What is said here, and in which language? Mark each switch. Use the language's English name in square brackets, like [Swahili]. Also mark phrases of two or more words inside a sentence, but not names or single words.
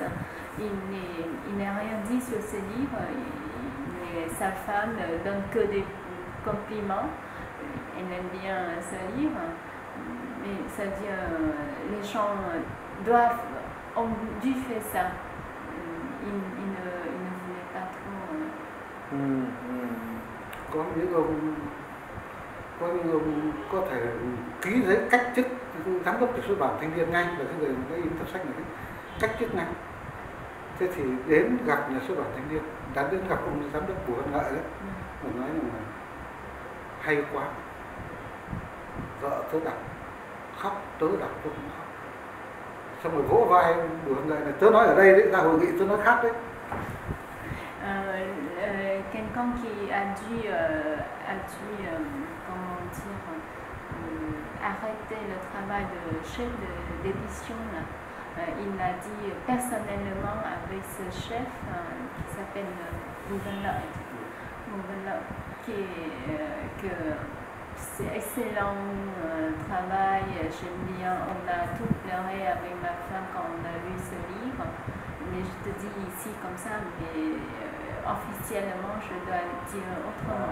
[French] Il n'a rien dit sur ce livre, mais sa femme ne donne que des compliments. Elle aime bien ce livre, mais c'est-à-dire les gens ont dû faire ça. Ils ne voulaient pas trop. [Vietnamese] Có những ông có thể ký giấy cách chức giám đốc xuất bản Thanh Niên ngay, là cái người đã in tập sách này, cách chức ngay. Thế thì đến gặp nhà xuất bản Thanh Niên, đã đến gặp ông giám đốc Bùi Văn Ngợi đấy, và nói rằng là hay quá, vợ tớ đọc khóc, tớ đọc tôi cũng khóc. Xong rồi vỗ vai Bùi Văn Ngợi này, tớ nói ở đây đấy, ra hội nghị tớ nói khác đấy. [French] Quelqu'un qui a dû comment dire, arrêter le travail de chef d'édition. Il a dit personnellement avec ce chef qui s'appelle Bouvenlot, que c'est excellent travail, j'aime bien, on a tout pleuré avec ma femme quand on a lu ce livre, mais je te dis ici comme ça, mais officiellement je dois le dire autrement.